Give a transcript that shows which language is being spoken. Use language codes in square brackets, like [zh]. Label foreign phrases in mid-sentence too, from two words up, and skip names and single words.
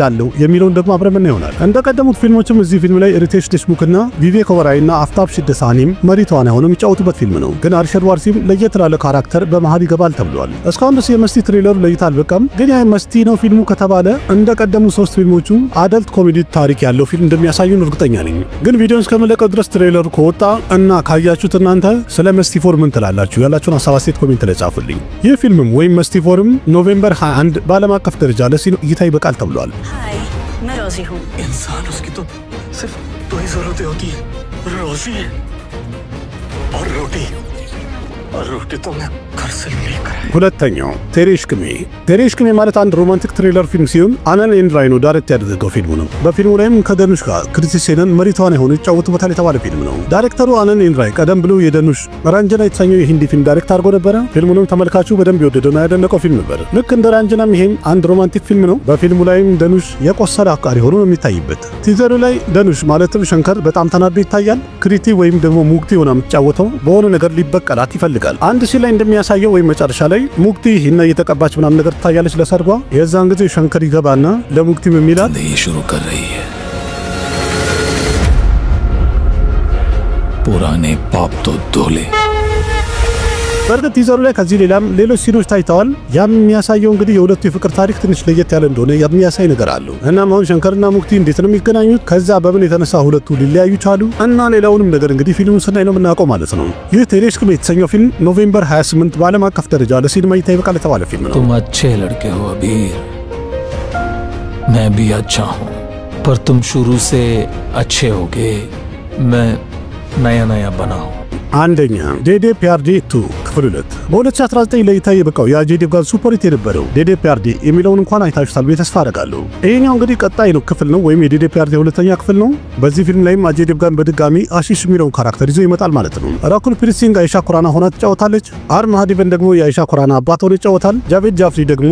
[am] አለው የሚለውን ደግሞ አብረን ምን ይሆናል። እንደቀደሙት ፊልሞችም እዚህ ፊልም ላይ ሪቴሽ ዴሽሙክና ቪቬክ ኦበራይና አፍታብ ሽደሳኒም መሪ ተዋናይ ሆነው የሚጫወቱበት ፊልም ነው። ግን አርሸድ ዋርሲም ለየት ላለ ካራክተር በመሃል ይገባል ተብሏል። እስካሁን ድረስ የመስቲ ትሬለሩ ለእይታ አልበቃም። ግን ያ መስቲ ነው ፊልሙ ከተባለ እንደቀደሙ 3 ፊልሞቹ [en] adult comedy [am] ታሪክ ያለው ፊልም እንደሚያሳዩን እርግጠኛ ነኝ። ግን ቪዲዮን እስከመለቀቅ ድረስ ትሬለሩ ከወጣ እና ካያችሁት እናንተ ስለ መስቲፎር ምን ትላላችሁ? ያላችሁን ሀሳብ አስተያየት ኮሜንት ላይ ጻፉልኝ። ይህ ፊልምም ወይም መስቲፎርም ኖቬምበር 21 በዓለም አቀፍ ደረጃ ለሲኒማ እይታ ይበቃል ተብሏል። [hi] हाय, मैं रोजी हूँ। इंसान उसकी तो सिर्फ 2 ही जरूरतें होती है, रोजी और रोटी तो मैं घर से लेकर आया। [am] ሁለተኛው ቴሬሽክሜ ማለት አንድ [en] romantic thriller [am] ፊልም ሲሆን አነን ኤንድራይ ነው ዳይሬክት ያደረገው ፊልሙ ነው። በፊልሙ ላይም ከደኑሽ ጋር ክሪቲ ሴነን መሪ ተዋናይ ሆነው ይጫወቱበታል የተባለ ፊልም ነው። ዳይሬክተሩ አነን ኤንድራይ ቀደም ብሎ የደኑሽ ራንጀና የተሰኘው የሂንዲ ፊልም ዳይሬክት አድርጎ ነበረ። ፊልሙንም ተመልካቹ በደንብ የወደደውና ያደነቀው ፊልም ነበር። ልክ እንደ ራንጀናም ይሄም አንድ ሮማንቲክ ፊልም ነው። በፊልሙ ላይም ደኑሽ የቆሰለ አፍቃሪ ሆኖ ነው የሚታይበት። ቲዘሩ ላይ ደኑሽ ማለትም ሸንከር በጣም ተናዶ ይታያል። ክሪቲ ወይም ደግሞ ሙክቲ ሆና የምትጫወተው በሆነ ነገር ሊበቀላት ይፈልጋል። አንድ ሲል ላይ እንደሚያሳየው ወይም መጨረሻ ላይ ሙክቲ ሂና እየተቀባች ምናምን ነገር ትታያለች ለሰርጓ። የዛን ጊዜ ሸንከር ይገባና ለሙክቲ በሚላት [hi] शुरू कर रही है। पुराने पाप तो धोले, [am] በርግጥ ቲዘሩ ላይ ከዚህ ሌላም ሌሎች ሲኖች ታይተዋል። ያም የሚያሳየው እንግዲህ የሁለቱ የፍቅር ታሪክ ትንሽ ለየት ያለ እንደሆነ የሚያሳይ ነገር አለው። እናም አሁን ሸንከርና ሙክቲ እንዴት ነው የሚገናኙት? ከዛ በምን የተነሳ ሁለቱ ሊለያዩ ቻሉ? እና ሌላውንም ነገር እንግዲህ ፊልሙን ስናይ ነው የምናውቀው ማለት ነው። ይህ ቴሌስኮፕ የተሰኘው ፊልም ኖቬምበር 28 በዓለም አቀፍ ደረጃ ለሲኒማ እይታ ይበቃል የተባለ ፊልም ነው። [hi] तुम अच्छे लड़के हो अबीर, मैं भी अच्छा हूँ, पर तुम शुरू से अच्छे होगे, मैं नया नया बना हूँ। [am] አንደኛ ዴዴ ፒያርዲ 2 ክፍል 2 በ2019 ለእይታ የበቃው የአጄ ዴቭጋን ሱፐር ሂት የነበረው ዴዴ ፒያርዲ የሚለውን እንኳን አይታችሁታል ብዬ ተስፋ አደርጋለሁ። ይሄኛው እንግዲህ ቀጣይ ነው ክፍል ነው ወይም የዴዴ ፒያርዲ ሁለተኛ ክፍል ነው። በዚህ ፊልም ላይም አጄ ዴቭጋን በድጋሚ አሺሽ የሚለውን ካራክተር ይዞ ይመጣል ማለት ነው። ራኩል ፕሪሲንግ አይሻ ኩራና ሆና ትጫወታለች። አርም ሃዲቨን ደግሞ የአይሻ ኩራና አባት ሆኖ ይጫወታል። ጃቬድ ጃፍሪ ደግሞ